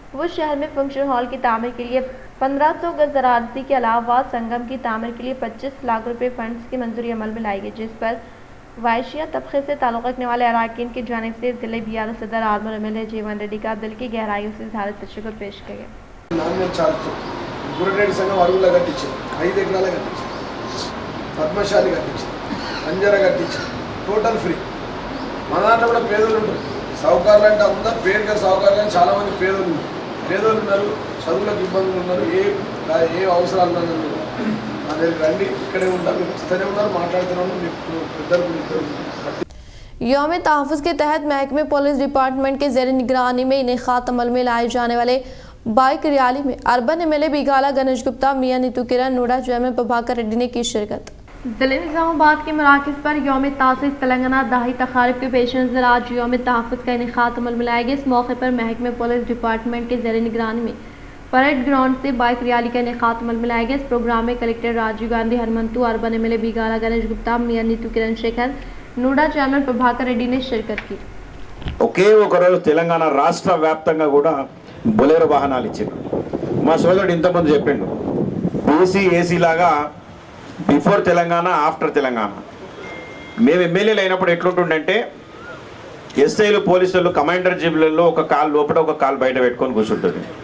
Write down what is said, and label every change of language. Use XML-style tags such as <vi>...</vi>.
<hi>वो शहर में फंक्शन हॉल की तामीर के लिए 1500 गज अराजी के अलावा संगम की तामीर के लिए 25 लाख रुपए फंड्स की मंजूरी अमल में लाई गई, जिस पर वैश्या तबके से ताल्लुक़ रखने वाले अराकीन की जानिब से ज़िले बिहार सदर आर्मूर MLA जीवन रेड्डी का दिल की गहराइयों से इज़हार तशक्कुर पेश किया गया।</hi> <te>గుర్రెడ్డి సంఘం అరుగులా కట్టించారు, 5 ఎకరాల కట్టించారు, పద్మశాలి కట్టించారు, అంజర కట్టించారు, టోటల్ ఫ్రీ। మన దాంట్లో కూడా పేదలు ఉంటారు, సౌకర్యాలు అంటే అందరూ పేరుగా సౌకర్యాలు కానీ చాలామంది పేదలు ఉన్నారు, చదువులకు ఇబ్బందులు ఉన్నారు, ఏ అవసరాలు ఉన్నారు మా దగ్గరికి రండి, ఇక్కడే ఉంటారు, మీరు వస్తూనే ఉన్నారు, మాట్లాడుతున్నాను. మీకు ఇద్దరు</te> <hi>यौम तहफ़्फ़ुज़ के तहत महकमे पुलिस डिपार्टमेंट के ज़ेर निगरानी में इनेक़ात अमल में लाए जाने वाले बाइक रैली में अर्बन MLA बिगाला गणेश गुप्ता, मियां नीतू किरण, नोडा चेयरमैन प्रभाकर रेड्डी ने की शिरकत। जिले निज़ामाबाद के मराकज़ पर यौम तासीस तेलंगाना दहाई तक़ारीब के पेश नज़र आज यौम तहफ़्फ़ुज़ का इनेक़ात अमल में लाया गया। इस मौके पर महकमे पुलिस डिपार्टमेंट के ज़ेर निगरानी में परेड ग्राउंड से बाइक रैली का इनेक़ात अमल में लाया गया। इस प्रोग्राम में collector Rajiv Gandhi हरमंतु, urban MLA Bigala Ganesh Gupta, मियां नीतू किरण शेखर, नोडा चेयरमैन ప్రభాకర్ రెడ్డి ने शिरकत की।</hi> <te>ఒకే ఒక రోజు తెలంగాణ రాష్ట్ర వ్యాప్తంగా కూడా బొలెరో వాహనాలు ఇచ్చారు. మా సోదరుడు ఇంతకుముందు చెప్పిండు, బీసీ ఏసీ లాగా బిఫోర్ తెలంగాణ ఆఫ్టర్ తెలంగాణ. మేము ఎమ్మెల్యేలు అయినప్పుడు ఎట్లుంటుండంటే ఎస్ఐలు పోలీసులు కమాండర్ జీబులలో ఒక కాలు లోపల ఒక కాలు బయట పెట్టుకొని కూర్చుంటుంది.</te>